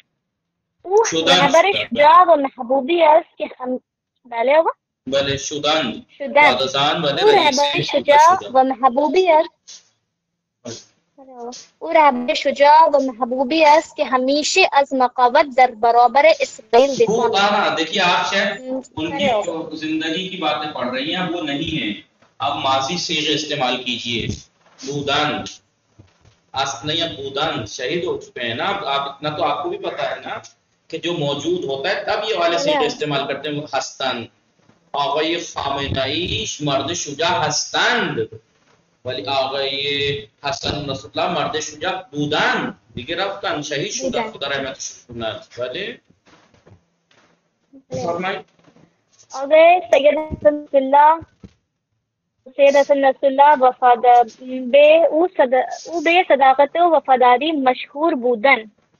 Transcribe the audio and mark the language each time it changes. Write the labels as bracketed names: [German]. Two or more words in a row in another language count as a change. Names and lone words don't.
[Persian] او رهبر شجاع و محبوبی است که بله شدن او رهبر شجاع و محبوبی است که همیشه از مقاومت در برابر اسرائیل دفاع کرد. [Urdu] دیکھیے آپ شاید ان کی زندگی کی باتیں پڑھ رہی ہیں، وہ نہیں ہیں. اب ماضی صیغے استعمال کیجئے. بودن اصل نہیں ہے، بودن شہید ہو چکے ہیں نا. آپ اتنا تو آپ کو بھی پتا ہے نا کہ جو موجود ہوتا ہے تب یہ والے صیغے استعمال کرتے ہیں. [Persian] ہستن آقای خامنه‌ای مرد شجاع هستند ولی آقای حسن نصرالله مرد شجاع بودن، دیگه رفتن شهید شدن، خدا رحمتشون کنه. ولی فرمایید. آقای سید حسن نصرالله او به صداقت و وفاداری مشهور بودن.